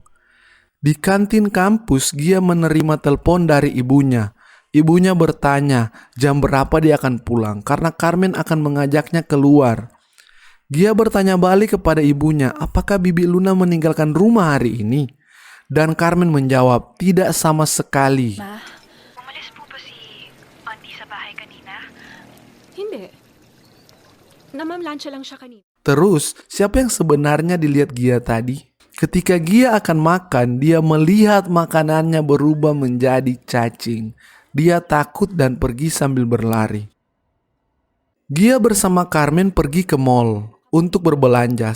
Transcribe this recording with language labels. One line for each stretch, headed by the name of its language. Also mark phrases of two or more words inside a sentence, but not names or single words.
Indonesian: Di kantin kampus, Gia menerima telepon dari ibunya. Ibunya bertanya jam berapa dia akan pulang karena Carmen akan mengajaknya keluar. Gia bertanya balik kepada ibunya, apakah bibi Luna meninggalkan rumah hari ini? Dan Carmen menjawab, tidak sama sekali.
Filipino: Ma, umalis po ba si Auntie sa bahay kanina? Hindi. Namamlansya lang siya kanina.
Indonesian: Terus, siapa yang sebenarnya dilihat Gia tadi? Ketika Gia akan makan, dia melihat makanannya berubah menjadi cacing. Dia takut dan pergi sambil berlari. Gia bersama Carmen pergi ke mall untuk berbelanja.